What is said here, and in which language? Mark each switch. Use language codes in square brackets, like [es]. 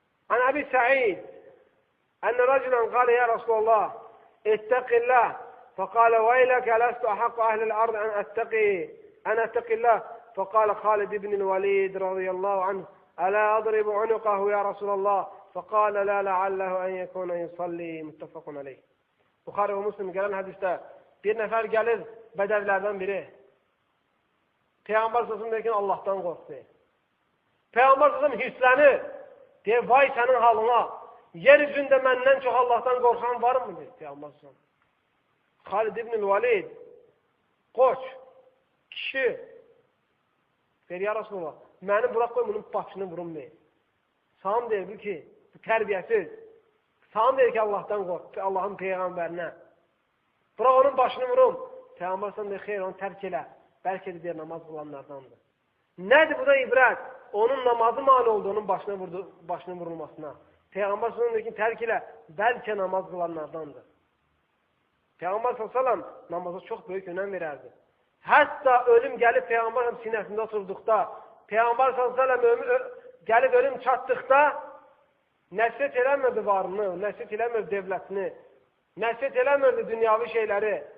[ar] عن أبي سعيد أن رجلا قال يا رسول الله اتق الله فقال ويلك لست أحق أهل الأرض أن أتقي الله فقال خالد بن الوليد رضي الله عنه ألا أضرب عنقه يا رسول الله فقال لا لعله أن يكون يصلي متفق عليه. [az] Buxari və Müslim gələn hədisdə bir nəfər gəlir bədəvlərdən biri. Peyğəmbər sallallahu əleyhi və səlləm Allahdan qorxdu. Peyğəmbər sallallahu əleyhi və səlləm hirslənir. Deyir, vay sənin halına, yer üzündə məndən çox Allahdan qorxan var mı? Deyir, Peyğəmbər sallallahu əleyhi və səlləm. Xalid ibn Valid, qoç, kişi, deyir, ya Rasulullah, məni bırak qoy, bunun başını vurum deyir. Sağım deyir, bu ki, bu tərbiyəsiz. Sağım deyir ki, Allahdan qorx, Allahın Peyğəmbərinə. Bırak onun başını vurum. Peyğəmbər sallallahu əleyhi və səlləm deyir, xeyr, onu tərk elə. Bəlkə də deyir, namaz qılanlardandır. Nədir bu da ibrət? Onun namazı mani oldu, onun başına vurulmasına. Peyğəmbər sallallahu əleyhi və səlləm tərk elə, bəlkə namaz qılanlardandır. Peyğəmbər sallallahu əleyhi və səlləm namaza çox böyük önəm verərdi. Hətta ölüm gəlib Peyğəmbər sinəsində oturduqda, Peyğəmbər sallallahu əleyhi və səlləm gəlib ölüm çatdıqda nəsət eləmirdi varını, nəsət eləmirdi devlətini, nəsət eləmirdi dünyavi şeyləri.